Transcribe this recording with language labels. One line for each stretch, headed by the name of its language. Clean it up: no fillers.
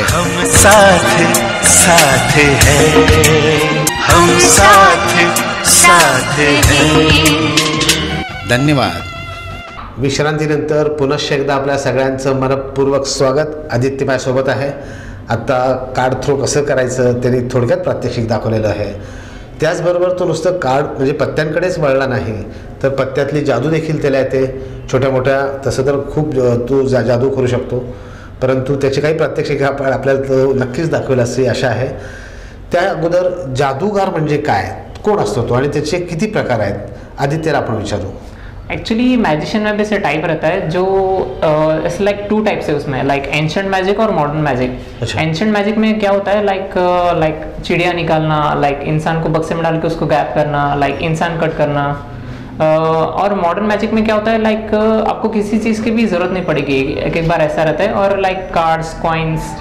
Hindi: हम साथ साथ है, हम साथ साथ है। धन्यवाद।
Marathi: विश्रांतीनंतर पुनश्च एकदा आपल्या सगळ्यांचं मनपूर्वक स्वागत। आदित्य माझ्यासोबत आहे। आत्ता कार्ड थ्रो कसं करायचं त्यांनी थोडक्यात प्रात्यक्षिक दाखवलेलं आहे। त्याचबरोबर तो नुसतं कार्ड म्हणजे पत्त्यांकडेच वळला नाही, तर पत्त्यातली जादू देखील त्याला येते। छोट्या मोठ्या तसं तर खूप तो जादू करू शकतो, परंतु त्याचे काही प्रात्यक्षिक आपल्याला तो नक्कीच दाखवेल अशी आशा आहे। त्या अगोदर जादूगार म्हणजे काय, कोण असतो तो आणि त्याचे किती प्रकार आहेत, आदित्यला आपण विचारू।
Hindi: एक्चुअली मैजिशियन में भी ऐसे टाइप रहता है जो इट्स लाइक 2 टाइप्स है उसमें, लाइक एंशिएंट मैजिक और मॉडर्न मैजिक। अच्छा। एंशिएंट मैजिक में क्या होता है, लाइक चिड़िया निकालना, लाइक इंसान को बक्से में डाल के उसको गैप करना, लाइक इंसान कट करना। और मॉडर्न मैजिक में क्या होता है, लाइक आपको किसी चीज़ की भी ज़रूरत नहीं पड़ेगी, एक बार ऐसा रहता है। और लाइक कार्ड्स, कॉइन्स,